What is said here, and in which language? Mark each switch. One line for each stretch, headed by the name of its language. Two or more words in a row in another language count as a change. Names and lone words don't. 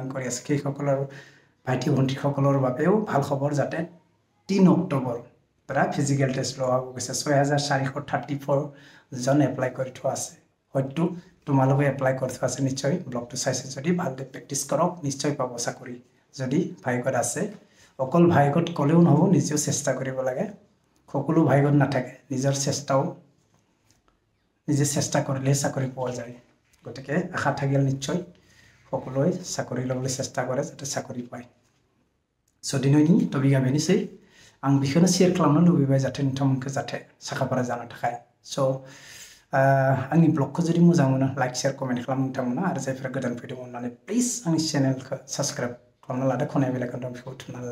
Assamese: কৰি আছে সেইসকলৰ ভাইটি ভণ্টিসকলৰ বাবেও ভাল খবৰ যাতে 3 অক্টোবৰ পৰা
English: physical test
Assamese: লোৱা হ'ব গৈছে 6434 জন এপ্লাই কৰি থোৱা আছে হয়তো তোমালোকে এপ্লাই কৰি থোৱা আছে নিশ্চয় ব্লগটো চাইছে যদি ভালদৰে প্ৰেক্টিছ কৰক নিশ্চয় পাব চাকৰি যদি ভাগ্যত আছে অকল ভাগ্যত ক'লেও নহ'ব নিজেও চেষ্টা কৰিব লাগে সকলো ভাগ্যত নাথাকে নিজৰ নিজে চেষ্টা কৰিলে চাকৰি পোৱা যায় গতিকে আশা থাকিল নিশ্চয় সকলোৱে চাকৰি ল'বলৈ চেষ্টা কৰে যাতে চাকৰি পায়
Bodo: स' दिनैनि टपिकआ बेनोसै आं बेखौनो शेयार खालामनो लुबैबाय जाहाथे नोंथांमोनखौ जाहाथे साखाफारा जानो थाखाय स' आंनि ब्लगखौ जुदि मोजां मोनो
English: like share comment
Bodo: खालाम नोंथांमोना आरो जायफोरा गोदान फैदों अननानै प्लिज आंनि चेनेलखौ साबस्क्राइब खालामना लादो खनाय बेलाइकन दं बेखौ थुनानै